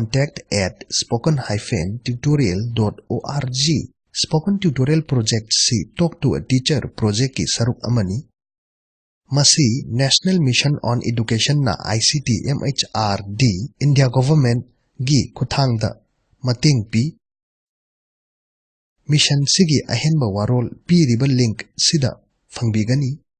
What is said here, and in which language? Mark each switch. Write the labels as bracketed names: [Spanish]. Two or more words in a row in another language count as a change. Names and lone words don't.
[Manipuri] contact@spoken-tutorial.org Spoken Tutorial Project si Talk to a Teacher Project ki saruk amani Masi National Mission on Education na ICT MHRD India Government gi kuthangda mating pi Mission sigi ahenba warol pi riba link sida fangbigani